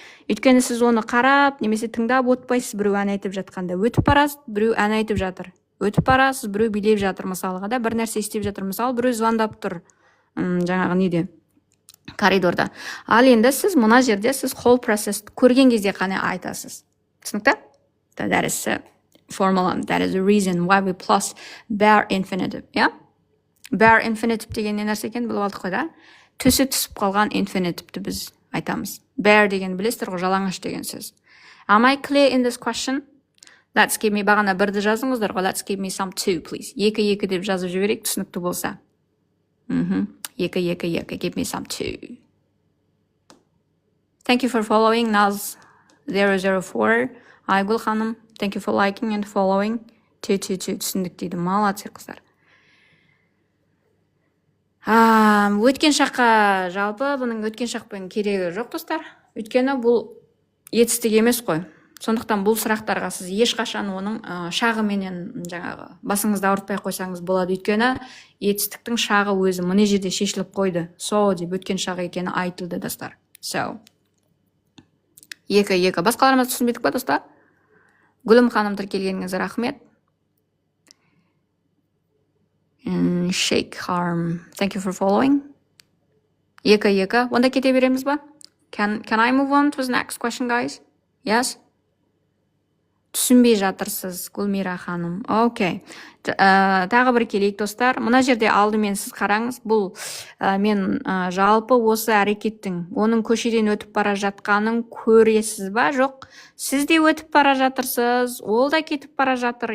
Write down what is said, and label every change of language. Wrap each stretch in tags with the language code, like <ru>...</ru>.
<kk>Өйткені сіз оны қарап, немесе тыңдап отпайсыз, біреу ән айтып жатқанда. Өтіп барасыз, біреу ән айтып жатыр. Өтіп барасыз, біреу билеп жатыр, мысалға да, бір нәрсе істеп жатыр, мысалы, біреу звондап тұр. Жаңағы неде? Коридорда. Ал енді сіз мына жерде сіз</kk> <en>whole process</en> <kk>көрген кезде қана айтасыз. Түсінікті?</kk> <en>That is a formula. That is a reason why we plus bare infinitive. Yeah?</en> <kk>Bare infinitive деген не нәрсе екен біліп алдық қой да? Түсі түсіп қалған infinitive біз айтамыз. Bare деген білесіздер ғой, жалаңаш деген сөз.</kk> <en>Am I clear in this question? Let's give me,</en> <kk>бағана бірді жазыңыздар ғой.</kk> <en>Let's give me some two, please.</en> <kk>Екі деп жазып жіберейік, түсінікті болса. Екі.</kk> <en>Give me some two. Thank you for following, Naz004. Айгүл ханым, thank you for liking and following.</en> <kk>2. Түсіндік дейді.</kk> <ru>Молодцы</ru> <kk>қыздар. Өткен шаққа жалпы бұның өткен шақпен керегі жоқ, достар. Өйткені бұл етістік емес қой. Сондықтан бұл сұрақтарға сіз ешқашан оның шағыменен жаңағы басыңызды ауыртпай қойсаңыз болады. Өйткені етістіктің шағы өзі мына жерде шешіліп қойды. So деп өткен шағы екені айтылды, достар. So. Екі. Басқаларымыз түсінбедік па, достар? Гүлім ханым тіркелгеніңіз рахмет.</kk> <en>Shake harm. Thank you for following.</en> <kk>Екі. Онда кете береміз ба?</kk> <en>Can I move on to the next question, guys? Yes?</en> <kk>Түсінбей жатырсыз, Гүлмира ханым. Окей. Тағы бір келейік, достар. Мына жерде алдымен сіз қараңыз. Бұл мен жалпы осы әрекеттің, оның көшеден өтіп бара жатқанын көресіз ба? Жоқ. Сіз де өтіп бара жатырсыз, ол да кетіп бара жатыр.</kk>